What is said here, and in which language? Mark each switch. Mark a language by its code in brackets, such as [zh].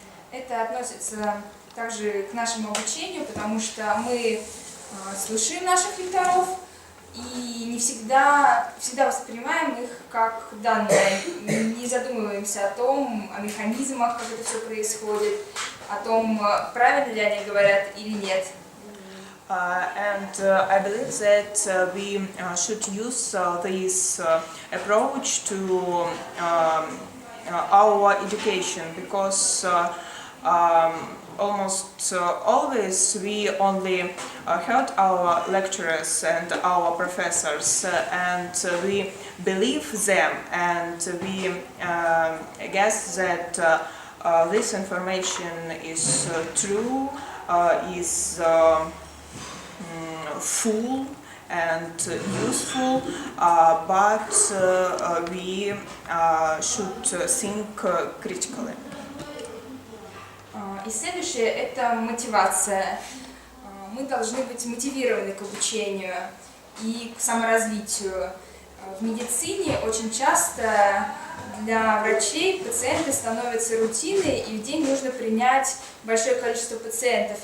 [ru] Это относится также к нашему обучению, потому что мы слушаем наших лекторов и не всегда воспринимаем их как данные, не задумываемся о том, о механизмах, как это все происходит, о том, правильно ли они говорят или нет. [en] And I believe that we should use this approach to our education, because almost always we only heard our lecturers and our professors, and we believe them, and we guess that this information is true, is full and useful, but we should think critically. [ru] И следующее – это мотивация. Мы должны быть мотивированы к обучению и к саморазвитию. В медицине очень часто для врачей пациенты становятся рутиной, и в день нужно принять большое количество пациентов.